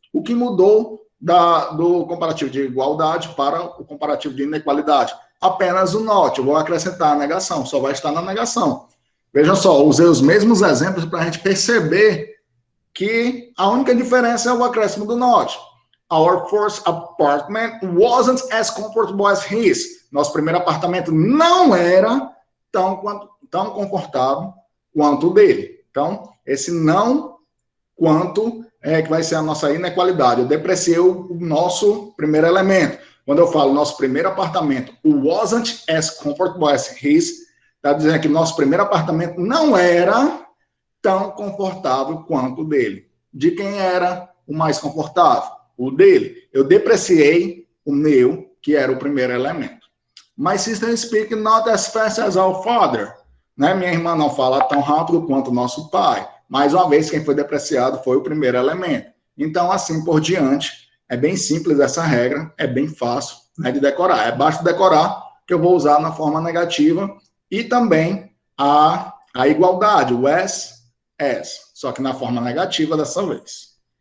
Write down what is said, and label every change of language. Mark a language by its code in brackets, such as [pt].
[pt] O que mudou do comparativo de igualdade para o comparativo de inequalidade? Apenas o not, eu vou acrescentar a negação, só vai estar na negação. Vejam só, usei os mesmos exemplos para a gente perceber que a única diferença é o acréscimo do not. [en] Our first apartment wasn't as comfortable as his. [pt] Nosso primeiro apartamento não era tão confortável quanto o dele. Então, esse não quanto é que vai ser a nossa inequalidade. Eu depreciei o nosso primeiro elemento. Quando eu falo nosso primeiro apartamento [en] wasn't as comfortable as his, [pt] está dizendo que nosso primeiro apartamento não era tão confortável quanto o dele. De quem era o mais confortável? O dele. Eu depreciei o meu, que era o primeiro elemento. [en] My sister speaks not as fast as our father. [pt] Né? Minha irmã não fala tão rápido quanto o nosso pai. Mais uma vez, quem foi depreciado foi o primeiro elemento. Então, assim por diante, é bem simples essa regra, é bem fácil, né, de decorar. É basta decorar que eu vou usar na forma negativa e também a igualdade, o as, só que na forma negativa dessa vez.